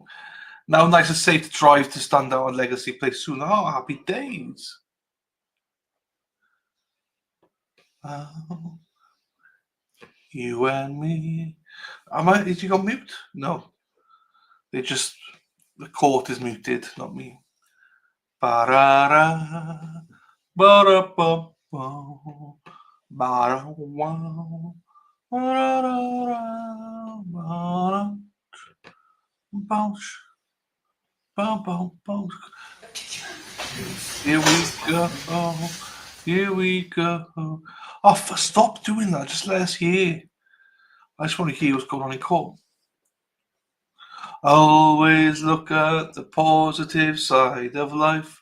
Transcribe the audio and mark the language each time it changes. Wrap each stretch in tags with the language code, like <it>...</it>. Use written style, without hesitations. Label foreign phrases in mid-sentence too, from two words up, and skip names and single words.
<en>Now, nice to say to drive to stand out on Legacy Play soon. Oh, happy days. Oh, you and me. Is you got mute? No. The court is muted, not me. Ba-ra-ra, ba-ra-ba-ba, ba-ra-wow, ba-ra-ra-ra, ba-ra, bounce, bounce. Here we go. Oh, stop doing that. Just let us hear. I just want to hear what's going on in court. Always look at the positive side of life.</en>